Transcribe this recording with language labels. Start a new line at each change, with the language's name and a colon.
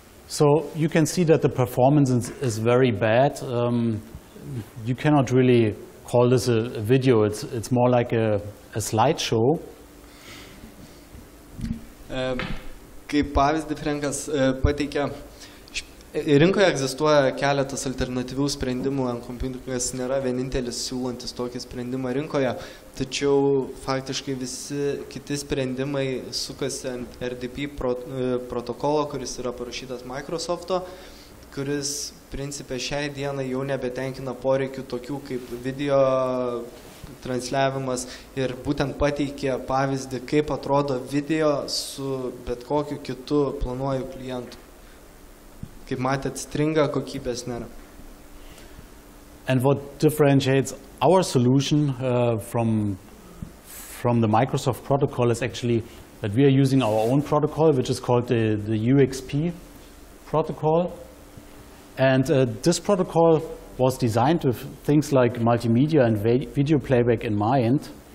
English: So you can see that the performance is very bad. You cannot really call this a video. It's more like a slideshow.
Lithuanian: Kaip pavyzdį Frankas pateikia, rinkoje egzistuoja keletas alternatyvių sprendimų, NComputingas nėra vienintelis siūlantis tokį sprendimą rinkoje, tačiau faktiškai visi kiti sprendimai sukasi ant RDP protokolo, kuris yra parašytas Microsoft'o, kuris principė šiai dienai jau nebetenkina poreikių tokių kaip video transliavimas ir būtent pateikė pavyzdį, kaip atrodo video su bet kokiu kitu planuoju klientu. Kaip matėt, stringa, kokybės nėra.
English: And what differentiates our solution from the Microsoft protocol is actually that we are using our own protocol, which is called the UXP protocol. And this protocol was designed with things like multimedia and video playback in mind.